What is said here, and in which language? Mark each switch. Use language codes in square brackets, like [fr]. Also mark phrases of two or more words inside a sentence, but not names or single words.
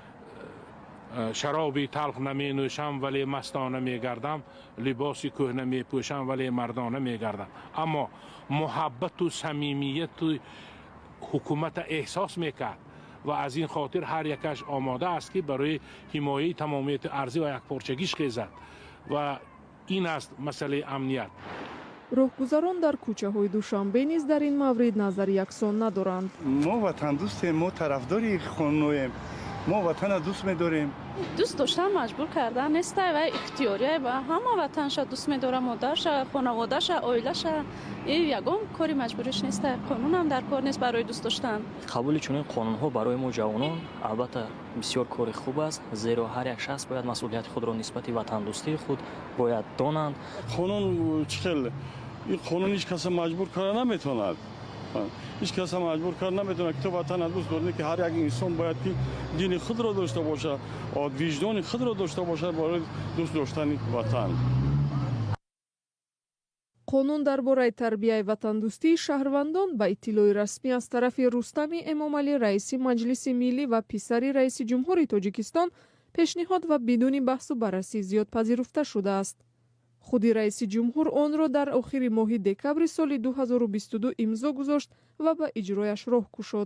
[tg] شرابی تلخ نمی نوشم ولی مستانه می گردم لباسی کهنه می پوشم ولی مردانه می گردم اما محبت و صمیمیت و حکومت احساس میکرد و از این خاطر هر یکش آماده است که برای حمایه تمامیت ارضی و یکپارچگیش خیزد و این است مسئله امنیت. роҳгузарон дар кӯчаҳои душанбе низ дар ин маврид назари яксон надоранд. мо ватандӯстем, мо тарафдори қонуноем, мо ватана дӯст медорем. дӯст доштан маҷбур кардан нестай ва ихтиёрие ба ҳама ватанша дӯст медора, модарша, хонаводаша, оилаша. ин ягон кори маҷбуриш нестай. қонунам дар кор нест барои дӯст доштан. қабули чунин қонунҳо барои мо ҷавонон албатта бисёр кори хуб аст, зеро ҳар як шахс бояд масъулияти худро нисбати ватандӯстии худ бояд донанд. қонун чӣ хел این قانون هیچ کس مجبور کار نمیتوند هیچ کس مجبور کار نمیتونه که تو وطن دوست داری که هر یک انسان باید که دین خود را داشته باشه و وجدان خود را داشته باشه برای دوست داشتن وطن. қонун дар бораи тарбияи ватандӯстии шаҳрвандон ба иттилои расмӣ аз тарафи Рустами Эмомалӣ, раиси Маҷлиси Миллӣ ва писари раиси ҷумҳури Тоҷикистон пешниҳод ва бидуни баҳсу баррасӣ зиёд пазируфта шудааст. худи раиси ҷумҳур онро дар охири моҳи декабри соли 2022 имзо гузошт ва ба иҷрояш роҳ кушод.